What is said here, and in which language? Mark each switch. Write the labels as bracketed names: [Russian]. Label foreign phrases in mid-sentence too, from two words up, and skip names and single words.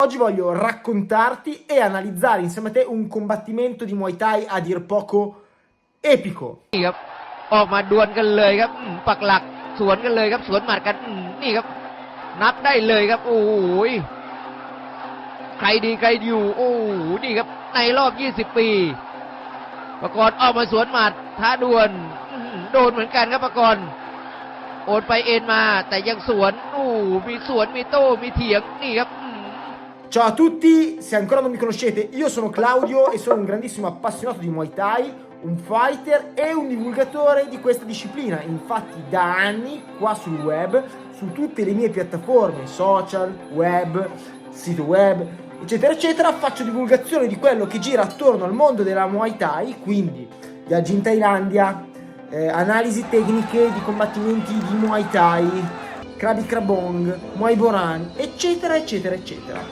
[Italian] Oggi voglio raccontarti e analizzare insieme a te un combattimento di Muay Thai a dir poco epico. [Thai] นี่ครับออกมาดวลกันเลยครับปักหลักสวนกันเลยครับสวนหมัดกันนี่ครับนับได้เลยครับโอ้โหใครดีใครอยู่โอ้โหนี่ครับในรอบ20 ปีปกรณ์ออกมาสวนหมัดท้าดวลโดนเหมือนกันครับปกรณ์โอนไปเอ็นมาแต่ยังสวนมีสวนมีโต้มีเถียงนี่ครับ [Italian] Ciao a tutti, se ancora non mi conoscete, io sono Claudio e sono un grandissimo appassionato di Muay Thai, un fighter e un divulgatore di questa disciplina. Infatti da anni qua sul web, su tutte le mie piattaforme social, web, sito web, eccetera eccetera, faccio divulgazione di quello che gira attorno al mondo della Muay Thai, quindi viaggi in Thailandia, analisi tecniche di combattimenti di Muay Thai, Krabi Krabong, Muay Boran, eccetera eccetera eccetera.